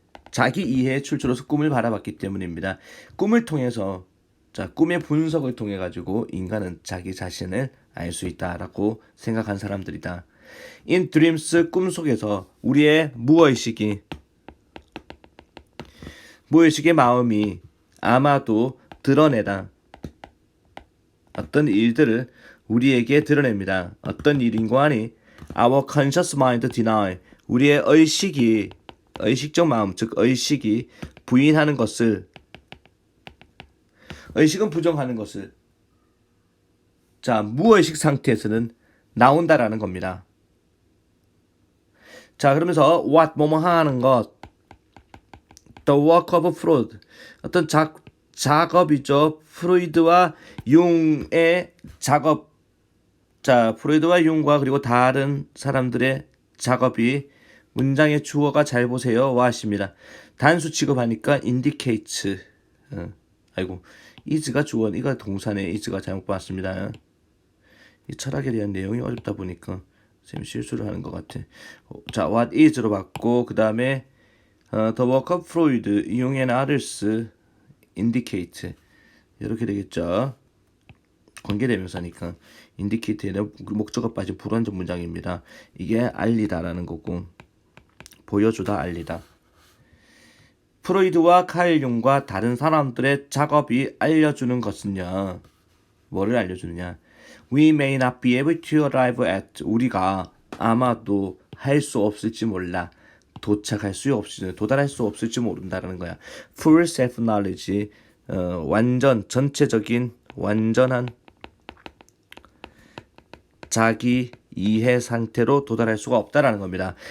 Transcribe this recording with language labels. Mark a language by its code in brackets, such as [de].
[ko] 자기 이해의 출처로서 꿈을 바라봤기 때문입니다. 꿈을 통해서 자, 꿈의 분석을 통해 가지고 인간은 자기 자신을 알 수 있다라고 생각한 사람들이다. [en] In dreams, [ko] 꿈속에서 우리의 무의식의 마음이 아마도 드러내다. 어떤 일들을 우리에게 드러냅니다. 어떤 일인고 하니 [en] Our conscious mind deny. [ko] 우리의 의식적 마음, 즉 의식이 부인하는 것을 의식은 부정하는 것을 자, 무의식 상태에서는 나온다라는 겁니다. 자, 그러면서 what 뭐뭐 하는 것, [en] the work of Freud [ko] 어떤 작업이죠. 프로이드와 융의 작업. 자, 프로이드와 융과 그리고 다른 사람들의 작업이 문장의 주어가 잘 보세요 와 하십니다. 단수 취급하니까 indicates. 아이고 is가 주어, 이거 동사네. is가 잘못 봤습니다. 이 철학에 대한 내용이 어렵다 보니까 쌤 실수를 하는 것 같아. 자, [en] what is [ko] 로 봤고 그 다음에 [en] the work of Freud, Jung and others indicate [ko] 이렇게 되겠죠. 관계대명사니까 indicate에는 목적어 빠진 불완전 문장입니다. 이게 알리다라는 거고 보여주다, 알리다. 프로이드와 칼 융과 다른 사람들의 작업이 알려주는 것은요. 뭐를 알려주느냐? [en] We may not be able to arrive at. [ko] 우리가 아마도 할 수 없을지 몰라. 도달할 수 없을지 모른다라는 거야. [en] Full self knowledge. [ko] 완전 전체적인 완전한 자기 이해 상태로 도달할 수가 없다라는 겁니다.